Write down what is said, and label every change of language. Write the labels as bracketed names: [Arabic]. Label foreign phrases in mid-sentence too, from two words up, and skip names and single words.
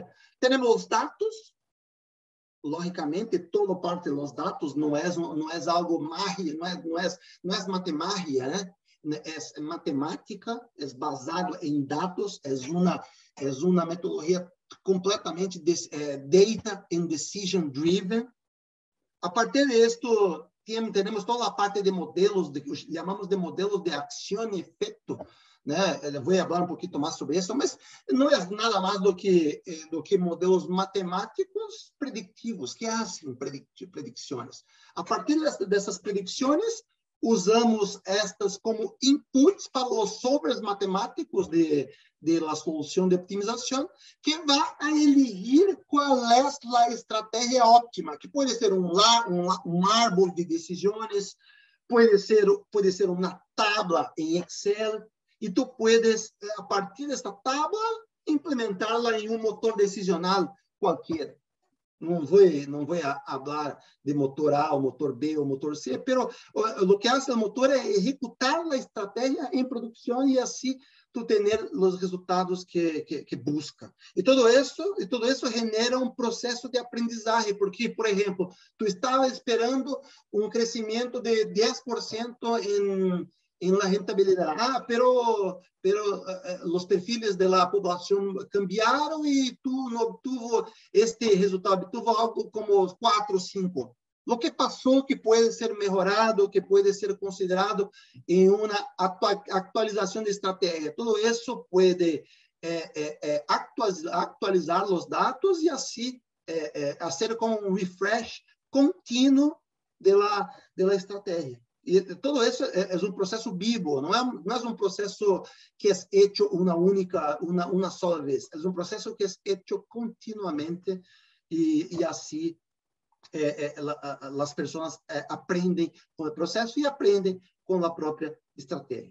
[Portuguese] Temos os dados, logicamente, toda parte dos dados não é algo mágico, não é matemática, né? É matemática, é basado em dados, é uma metodologia completamente [English] data and decision driven. [Portuguese] A partir disto, temos toda a parte de modelos, chamamos de modelos de ação e efeito, né? Eu vou falar um pouquinho mais sobre isso, mas não é nada mais do que modelos matemáticos predictivos, que fazem predicções. A partir dessas predicções, usamos estas como inputs para os softwares matemáticos [Spanish] de la [Portuguese] solução de optimização, que vai a elegir qual é a estratégia óptima, que pode ser um árvore de decisões, pode ser uma tabla em Excel, e [Spanish] tu puedes, [Portuguese] a partir desta tabla, implementá-la em um motor decisional qualquer. Não vou falar de motor A, ou motor B, ou motor C, pero o que faz o motor é executar a estratégia em produção e assim tu ter os resultados que busca. E tudo isso genera um processo de aprendizagem, porque, por exemplo, tu estava esperando um crescimento de 10% [Spanish] en la rentabilidad. Pero los perfiles de la población cambiaron y tú no obtuvo este resultado, obtuvo algo como 4 o 5. Lo que pasó que puede ser mejorado, que puede ser considerado en una actualización de estrategia. Todo eso puede actualizar los datos y así hacer como un refresh continuo de la estrategia. [Portuguese] E tudo isso é um processo vivo, não é um processo que é feito uma só vez, é um processo que é feito continuamente e assim as pessoas aprendem com o processo e aprendem com a própria estratégia.